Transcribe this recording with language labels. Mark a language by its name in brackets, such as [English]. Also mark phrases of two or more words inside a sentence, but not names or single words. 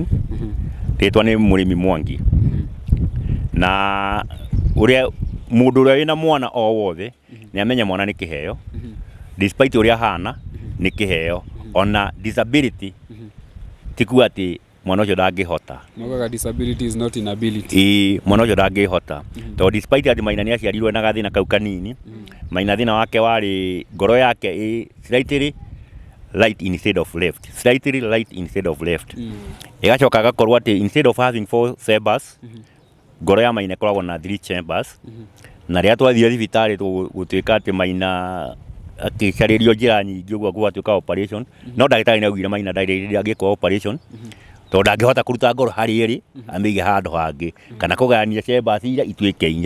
[Kikuyu] Rĩtwa nĩ Mũrĩmi Mwangi. Na mũndũ ũrĩa wĩna mwana o wothe nĩ amenya mwana nĩ kĩheo, despite ũrĩa ahana nĩ kĩheo, ona disability ti kuga atĩ mwana ũcio ndangĩhota. [English] Mogaga disability is not inability. [Kikuyu] Mwana ũcio ndangĩhota tondũ despite atĩ Maina nĩ aciarirwo na gathĩna kau kanini, Maina thĩna wake warĩ ngoro yake [English] slightly right instead of left, slightly right instead of left. [Kikuyu] Ĩgacoka agakorwo atĩ [English] instead of having 4 chambers, [Kikuyu] ngoro ya Maina ĩkoragwo na 3 chambers. Na rĩrĩa twathire thibitarĩ gũtuĩka atĩ Maina akĩcarĩrio njĩra nyingĩ ũguo gũgatuĩka operation, no ndagĩtarĩ nĩaugire Maina ndagĩka operation tondũ ndangĩhota kũruta ngoro harĩa ĩrĩ amĩige handũ hangĩ kana kũgayania chambers iria ituĩke 4.